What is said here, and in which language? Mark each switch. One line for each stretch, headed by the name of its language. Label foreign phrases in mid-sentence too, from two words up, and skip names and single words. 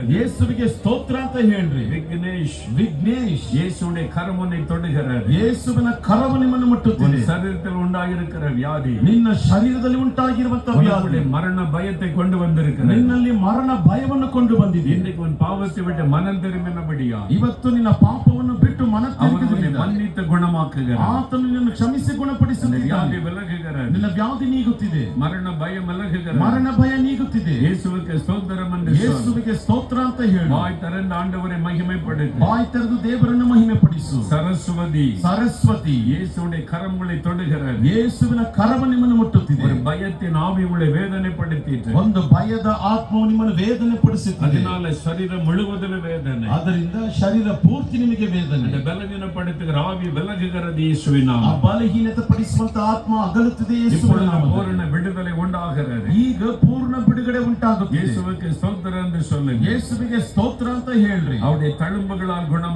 Kannada: ಯೇಸುವಿಗೆ ಸ್ತೋತ್ರ ಅಂತ ಹೇಳ್ರಿ.
Tamil: விக்னேஷ் இயேசுடைய கரம் உன்னை தொடுகிறது.
Kannada: ಯೇಸುವಿನ ಕರವು ನಿಮ್ಮನ್ನು ಮುಟ್ಟುತ್ತಿದೆ.
Tamil: சரீரத்தில் உண்டாயிருக்கிற வியாதி,
Kannada: ನಿನ್ನ ಶರೀರದಲ್ಲಿ ಉಂಟಾಗಿರುವಂತಹ ವ್ಯಾಧಿ,
Tamil: மரண பயத்தை கொண்டு வந்திருக்கிறது.
Kannada: ನಿನ್ನಲ್ಲಿ ಮರಣ ಭಯವನ್ನು ಕೊಂಡು ಬಂದಿದೆ.
Tamil: இன்றைக்கு உன் பாவத்தை விட்டு மனம் திரும்பினபடியா
Kannada: ಇವತ್ತು ನಿನ್ನ ಪಾಪವನ್ನು ಬಿಟ್ಟು ಮನ ತಿರುಗಿದರೆ
Tamil: மன்னித்து குணமாக்குகிறார்.
Kannada: ಆತನು ನಿನ್ನನ್ನು ಕ್ಷಮಿಸಿ ಗುಣಪಡಿಸುತ್ತಾನೆ.
Tamil: வியாதி விலகுகிறது.
Kannada: ನಿನ್ನ ವ್ಯಾಧಿ ನೀಗುತ್ತಿದೆ.
Tamil: மரண பயம் விலகுகிறது.
Kannada: ಮರಣ ಭಯ ನೀಗುತ್ತಿದೆ.
Tamil: இயேசுவுக்கு ஸ்தோத்திரம் என்று சொல்.
Kannada: ಯೇಸುವಿಗೆ ಸ್ತೋತ್ರ ಅಂತ ಹೇಳು.
Tamil: வாய் திறந்து ஆண்டவரை மகிமைப்படுத்து.
Kannada: ಬಾಯಿ ತೆರೆದು ದೇವರನ್ನು ಮಹಿಮೆಪಡಿಸು.
Tamil: சரஸ்வதி இயேசுடைய கரங்களை தொடுகிறது.
Kannada: ಯೇಸುವಿನ ಕರವು ನಿಮ್ಮನ್ನು ಮುಟ್ಟುತ್ತಿದೆ.
Tamil: ஒரு பயத்தின் ஆவி உங்களை வேதனைப்படுத்திட்டு,
Kannada: ಒಂದು ಭಯದ ಆತ್ಮವು ನಿಮ್ಮನ್ನು ವೇದನೆ ಪಡಿಸುತ್ತದೆ.
Tamil: அதனால சரீரம் முழுவதிலும் வேதனை.
Kannada: ಆದ್ದರಿಂದ ಶರೀರ ಪೂರ್ತಿ ನಿಮಗೆ ವೇದನೆ.
Tamil: அந்த பலவீனப்படுத்துகிற ஆவி விலகுகிறது இயேசுவின்
Kannada: ಆ
Tamil: நாமத்தில்.
Kannada: ಬಲಹೀನತೆ ಪಡಿಸುವಂತ ಆತ್ಮ ಅಗಲುತ್ತದೆ ಯೇಸುವಿನ ನಾಮದಲ್ಲಿ.
Tamil: பூரண விடுதலை உண்டாகிறது.
Kannada: ಈಗ ಪೂರ್ಣ ಬಿಡುಗಡೆ ಉಂಟಾಗುತ್ತದೆ.
Tamil: இயேசுவுக்கு ஸ்தோத்திரம் என்று சொல்லுங்க.
Kannada: ಯೇಸುವಿಗೆ ಸ್ತೋತ್ರ ಅಂತ ಹೇಳ್ರಿ.
Tamil: அவருடைய தழும்புகளால் குணம்